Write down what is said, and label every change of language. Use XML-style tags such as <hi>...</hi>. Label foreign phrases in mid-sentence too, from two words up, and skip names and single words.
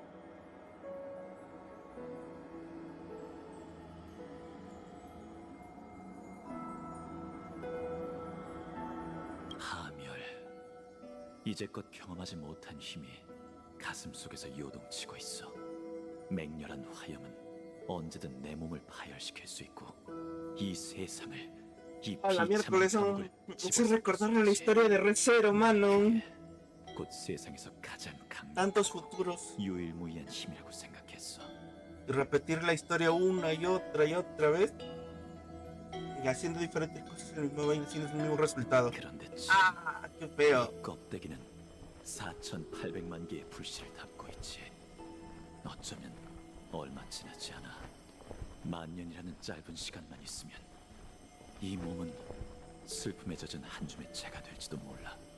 <ko>하멸. 이제껏 경험하지 못한 힘이 가슴 속에서 요동치고 있어. 맹렬한 화염은 언제든 내 몸을 파열시킬 수 있고, 이 세상을, 이</ko> <es>A la miércoles,</es> <ko>비참한</ko> <es>eso es recordarle la historia de Red Zero, mano.</es> <ko>곧 세상에서 가장 강한</ko> <es>Tantos futuros.</es> <ko>유일무이한 힘이라고 생각했어.</ko> <es>Y repetir la historia una y otra vez. Y haciendo diferentes cosas en el mismo baile, sin el mismo resultado.</es> <ko>그런데</ko> <es>¡Ah! ¡Qué feo!</es> <ko>이 껍데기는 4,800만 개의 불씨를 담고 있지. 어쩌면 얼마 지나지 않아 만년이라는 짧은 시간만 있으면 이 몸은 슬픔에 젖은 한 줌의 재가 될지도 몰라.</ko>